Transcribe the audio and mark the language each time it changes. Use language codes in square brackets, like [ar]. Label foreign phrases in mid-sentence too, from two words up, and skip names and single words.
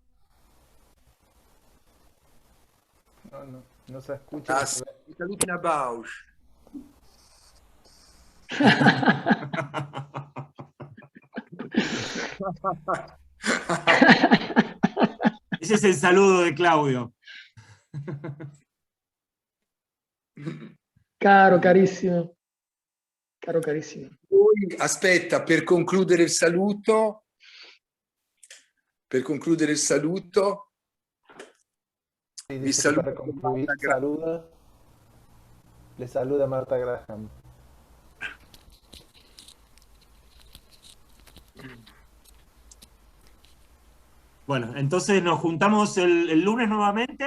[es] No se escucha. Italina Bausch. Ese Ese es el saludo de Claudio. [it] Caro, carissimo. Caro, carissimo. Poi, aspetta, per concludere il saluto, [es] Sí, [it] vi [es] dice que para [it] saluto [es] concluir, Marta Graham. le saluda Marta Graham. Bueno, entonces nos juntamos el lunes nuevamente.